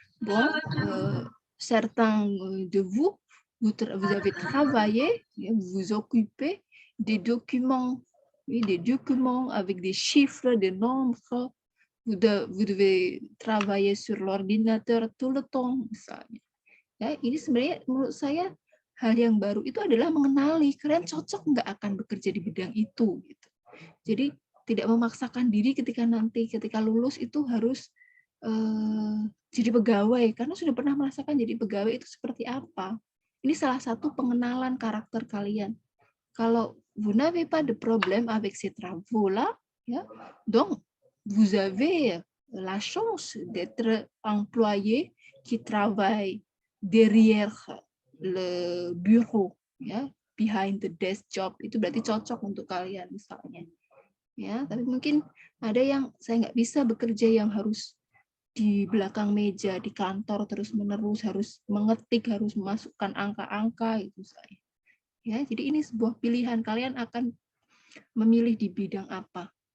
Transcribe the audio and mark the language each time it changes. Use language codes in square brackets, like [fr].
[fr] Bon, certains de vous avez travaillé, vous vous occupez des documents, oui, des documents avec des chiffres, des nombres. Vous devez travailler sur l'ordinateur tout le temps, [id] misalnya. Ya, ini sebenarnya menurut saya hal yang baru itu adalah mengenali kalian cocok nggak akan bekerja di bidang itu. Gitu. Jadi tidak memaksakan diri ketika lulus itu harus jadi pegawai, karena sudah pernah merasakan jadi pegawai itu seperti apa. Ini salah satu pengenalan karakter kalian. Kalau [fr] vous n'avez pas de problème avec ces travaux-là, ya, donc vous avez la chance d'être employé qui travaille derrière le bureau, ya, [en] behind the desk job, [id] itu berarti cocok untuk kalian misalnya. Ya, tapi mungkin ada yang saya nggak bisa bekerja yang harus di belakang meja di kantor terus-menerus, harus mengetik, harus memasukkan angka-angka itu saya. Ya, jadi ini sebuah pilihan, kalian akan memilih di bidang apa.